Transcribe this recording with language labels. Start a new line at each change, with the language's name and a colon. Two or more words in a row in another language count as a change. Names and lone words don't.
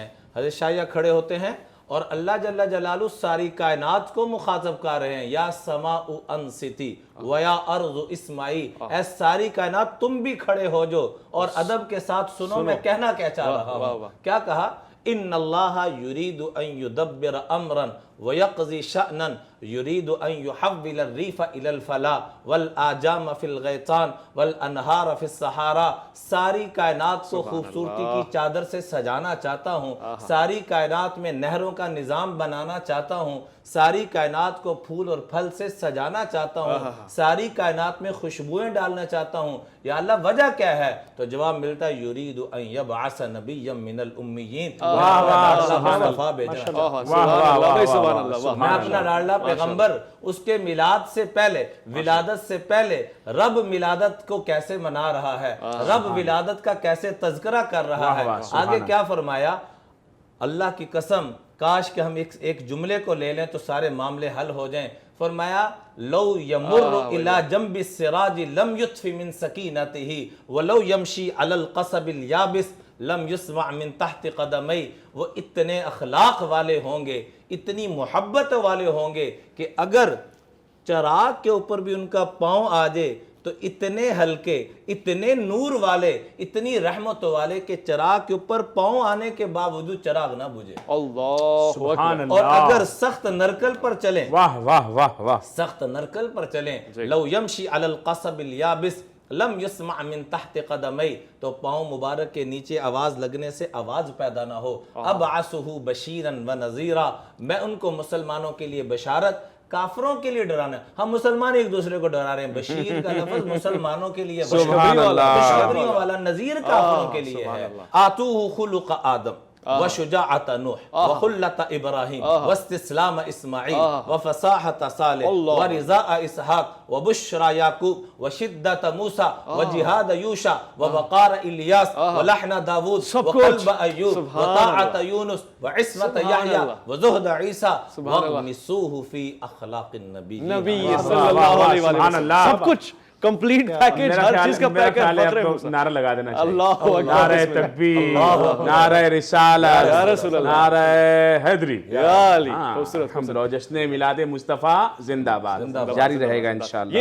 Urdu: حضرت شایع کھڑے ہوتے ہیں اور
Arabic: اللہ جل جلالہ
Urdu: ساری کائنات کو مخاطب کر رہے ہیں،
Arabic: یا سماء انصتی ویا ارض اسمعی،
Urdu: اے ساری کائنات تم بھی کھڑے ہو جو اور ادب کے ساتھ سنو میں کہنا کیا چاہ رہا ہوں۔ کیا کہا؟
Arabic: ان اللہ یرید ان یدبر امرا ویقضی شأنا یرید ان یحول الریف الى الفلا والاجام فی الغیطان والانہار فی الصحارا،
Urdu: ساری کائنات کو خوبصورتی کی چادر سے سجانا چاہتا ہوں، ساری کائنات میں نہروں کا نظام بنانا چاہتا ہوں، ساری کائنات کو پھول اور پھل سے سجانا چاہتا ہوں، ساری کائنات میں خوشبوئیں ڈالنا چاہتا ہوں، یا اللہ وجہ کیا ہے؟ تو جواب ملتا ہے
Arabic: یرید ان یبعث نبیا من الامیین،
Urdu: میں اپنا لاڈلا پیغمبر اس کے میلاد سے پہلے، ولادت سے پہلے رب میلادت کو کیسے منا رہا ہے، رب ولادت کا کیسے تذکرہ کر رہا ہے۔ آگے کیا فرمایا؟ اللہ کی قسم کاش کہ ہم ایک جملے کو لے لیں تو سارے معاملے حل ہو جائیں۔ فرمایا
Arabic: لو یمر الی جنب السراج لم یطف من سکینتہ ولو یمشی علی القصب الیابس لم یسمع من تحت قدمی،
Urdu: وہ اتنے اخلاق والے ہوں گے، اتنی محبت والے ہوں گے کہ اگر چراغ کے اوپر بھی ان کا پاؤں آ جائے تو اتنے ہلکے، اتنے نور والے، اتنی رحمت والے کہ چراغ کے اوپر پاؤں آنے کے باوجود چراغ نہ بجھے۔ اللہ
Arabic: سبحان اللہ۔
Urdu: اور اگر سخت نرکل پر چلیں، واہ واہ واہ واہ، سخت نرکل پر چلیں،
Arabic: لو یمشی علی القصب الیابس لم یسمع من تحت قدمی،
Urdu: تو پاؤں مبارک کے نیچے آواز لگنے سے آواز پیدا نہ ہو۔
Arabic: ابعثہ بشیرا ونذیرا،
Urdu: میں ان کو مسلمانوں کے لیے بشارت، کافروں کے لیے ڈرانا۔ ہم مسلمان ایک دوسرے کو ڈرا رہے ہیں، بشیر کا لفظ مسلمانوں کے لیے، خوشخبریوں والا، نذیر کافروں کے لیے ہے۔
Arabic: آتوہ خلق آدم وشجاعت نوح وخلت ابراہیم واستسلام اسماعیل وفصاحت صالح ورضاء اسحاق وبشرى یعقوب وشدت موسیٰ وجہاد یوشع ووقار الیاس ولحن داود وقلب ایوب وطاعت یونس وعصمت یحییٰ وزہد عیسیٰ واغمسوہ فی اخلاق النبی۔
Urdu: نبی
Arabic: صلی اللہ علیہ وسلم،
Urdu: سب کچھ
English: complete package,
Urdu: ہر چیز کا پیکیج۔ نعرہ لگا دینا چاہیے،
Arabic: اللہ اکبر،
Urdu: نعرہ تکبیر، نعرہ رسالت، نعرہ حیدری، الحمدللہ، جشن میلاد مصطفیٰ زندہ باد جاری رہے گا انشاءاللہ۔